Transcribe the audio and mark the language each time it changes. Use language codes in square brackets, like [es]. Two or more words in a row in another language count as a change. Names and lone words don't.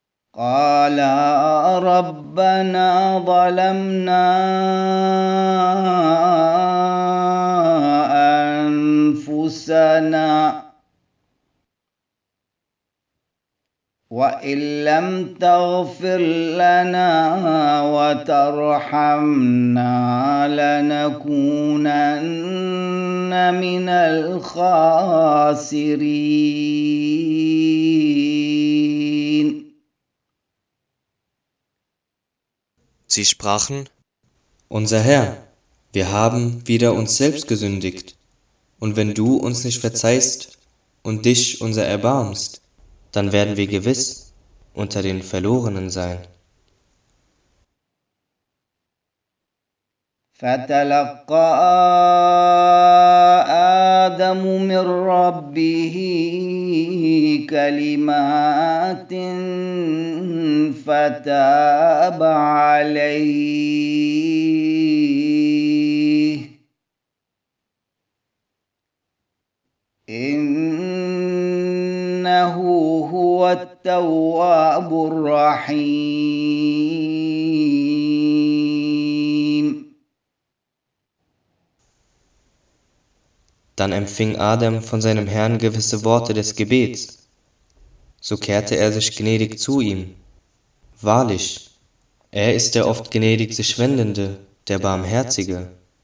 [ar] قال ربنا ظلمنا أنفسنا وإن لم تغفر لنا وترحمنا لنكونن من الخاسرين. [de] Sie sprachen: Unser Herr, wir haben wider uns selbst gesündigt, und wenn du uns nicht verzeihst und dich unser erbarmst, dann werden wir gewiss unter den Verlorenen sein. [ar] فتلقى آدم من ربه كلمات فتاب عليه إنه هو التواب الرحيم. [de] Dann empfing Adam von seinem Herrn gewisse Worte des Gebets. So kehrte er sich gnädig zu ihm. Wahrlich, er ist der oft gnädig sich Wendende, der Barmherzige.